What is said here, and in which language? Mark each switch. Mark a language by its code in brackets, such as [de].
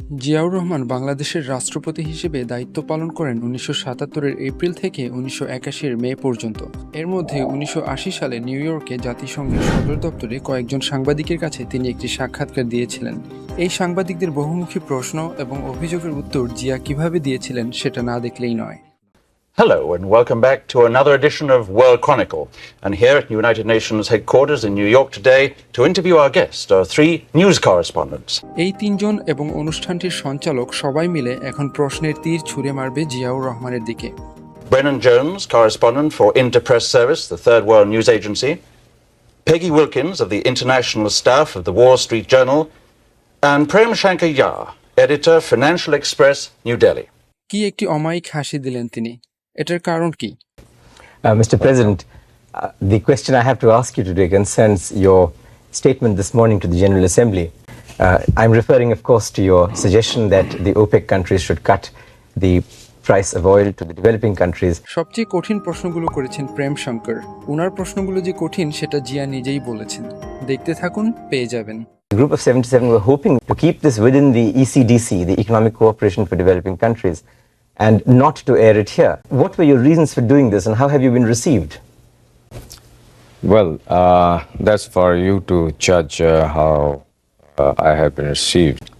[bn] জিয়াউর রহমান বাংলাদেশের রাষ্ট্রপতি হিসেবে দায়িত্ব পালন করেন ১৯৭৭-এর এপ্রিল থেকে ১৯৮১-এর মে পর্যন্ত। এর মধ্যে ১৯৮০ সালে নিউ ইয়র্কে জাতিসংঘের সদর দপ্তরে কয়েকজন সাংবাদিকের কাছে তিনি একটি সাক্ষাৎকার দিয়েছিলেন। এই সাংবাদিকদের বহুমুখী প্রশ্ন এবং অভিযোগের উত্তর জিয়া কিভাবে দিয়েছিলেন সেটা না দেখলেই নয়। [en] Hello and welcome back to another edition of World Chronicle. And here at United Nations headquarters in New York today to interview our guests are three news correspondents. [bn] এই তিনজন এবং অনুষ্ঠানটির সঞ্চালক সবাই মিলে এখন প্রশ্নের তীর ছুঁড়ে মারবে জিয়াউর রহমানের দিকে। [en] Brennan Jones, correspondent for Interpress Service, the Third World News Agency. Peggy Wilkins of the international staff of the Wall Street Journal. And Prem Shankar Yar, editor, Financial Express, New Delhi. [bn] কি একটি অমায়িক হাসি দিলেন তিনি। এটার কারণ কি? [en] Mr. President, the question I have to ask you today concerns your statement this morning to the General Assembly. I'm referring, of course, to your suggestion that the OPEC countries should cut the price of oil to the developing countries. [bn] সবচেয়ে কঠিন প্রশ্নগুলো করেছেন প্রেম শঙ্কর। ওনার প্রশ্নগুলো যে কঠিন সেটা জিয়া নিজেই বলেছেন। দেখতে থাকুন, পেয়ে যাবেন। [en] The group of 77 were hoping to keep this within the ECDC, the Economic Cooperation for Developing Countries, and not to air it here. What were your reasons for doing this and how have you been received? Well, that's for you to judge how I have been received.